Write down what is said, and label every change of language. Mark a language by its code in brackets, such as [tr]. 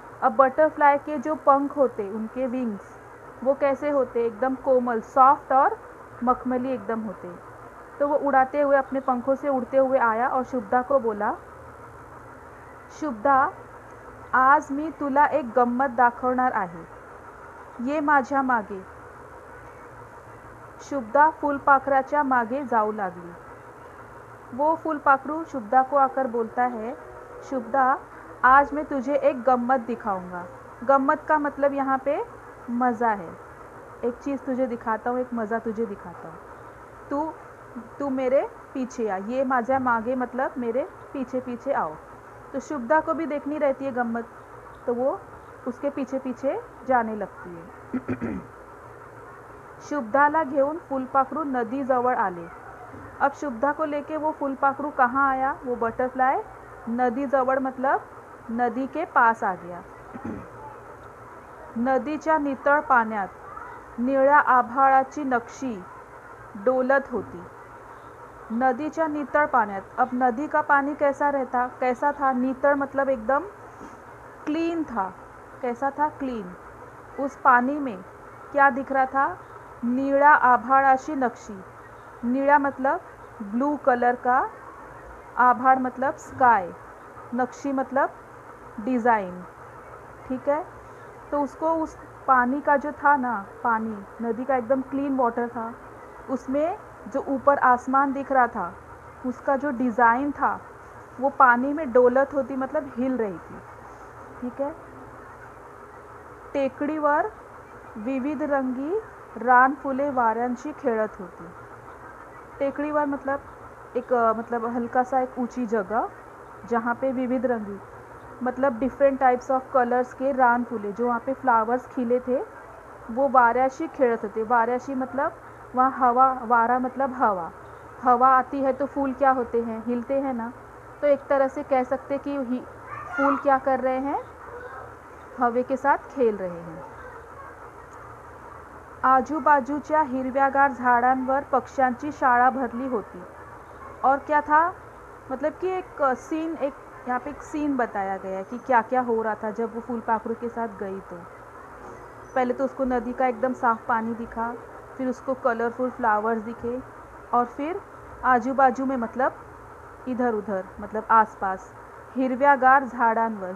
[hi] अब बटरफ्लाई के जो पंख होते, उनके विंग्स, वो कैसे होते? एकदम कोमल, सॉफ्ट और मखमली एकदम होते. तो वो उड़ाते हुए, अपने पंखों से उड़ते हुए आया और शुभदा को बोला, शुभदा, [mr] आज मी तुला एक गंमत दाखवणार आहे, ये माझ्या मागे. शुभदा फुलपाखराच्या मागे जाऊ लागली. [hi] वो फुलपाखरू शुभदा को आकर बोलता है, शुभदा, आज मैं तुझे एक गम्मत दिखाऊंगा. गम्मत का मतलब यहाँ पे मज़ा है. एक चीज़ तुझे दिखाता हूँ, एक मज़ा तुझे दिखाता हूँ. तू तू मेरे पीछे आ. [mr] ये माझ्या मागे [hi] मतलब मेरे पीछे पीछे आओ. तो शुभदा को भी देखनी रहती है गम्मत, तो वो उसके पीछे पीछे जाने लगती है. [mr] शुभदाला घेऊन फुलपाखरू नदी जवळ आले. [hi] अब शुभदा को लेके वो फुलपाखरू कहाँ आया? वो बटरफ्लाई [mr] नदी जवळ [hi] मतलब नदी के पास आ गया. [mr] नदीच्या नितळ पाण्यात निळ्या आभाळाची नक्षी डोलत होती. नदीच्या नितळ पाण्यात, [hi] अब नदी का पानी कैसा था? नितळ मतलब एकदम क्लीन था. कैसा था? क्लीन. उस पानी में क्या दिख रहा था? [mr] नीला आभाळाची नक्षी. [hi] नीला मतलब ब्लू कलर का, आभाळ मतलब स्काई, नक्शी मतलब डिज़ाइन. ठीक है. तो उसको उस पानी का जो था ना, पानी नदी का एकदम क्लीन वाटर था, उसमें जो ऊपर आसमान दिख रहा था, उसका जो डिज़ाइन था, वो पानी में [mr] डोलत होती [hi] मतलब हिल रही थी. ठीक है. [mr] टेकडीवर विविध रंगी रानफुले वाऱ्यांशी खेळत होती. [hi] टेकडीवर मतलब एक मतलब हल्का सा एक ऊंची जगह, जहाँ पे विविध रंगी मतलब डिफरेंट टाइप्स ऑफ कलर्स के रान फूले, जो वहाँ पे फ्लावर्स खिले थे, वो [mr] वाऱ्याशी खेळत होते. [hi] वाऱ्याशी मतलब वहाँ हवा, वारा मतलब हवा. हवा आती है तो फूल क्या होते हैं? हिलते हैं ना. तो एक तरह से कह सकते कि फूल क्या कर रहे हैं? हवे के साथ खेल रहे हैं. [mr] आजूबाजूच्या हिरव्यागार झाडांवर पक्ष्यांची शाळा भरली होती. [hi] और क्या था? मतलब कि एक सीन, एक यहाँ पे एक सीन बताया गया है कि क्या क्या हो रहा था जब वो फूलपाखरू के साथ गई. तो पहले तो उसको नदी का एकदम साफ पानी दिखा, फिर उसको कलरफुल फ्लावर्स दिखे, और फिर आजू बाजू में मतलब इधर उधर मतलब आसपास [mr] हिरव्यागार झाडांवर.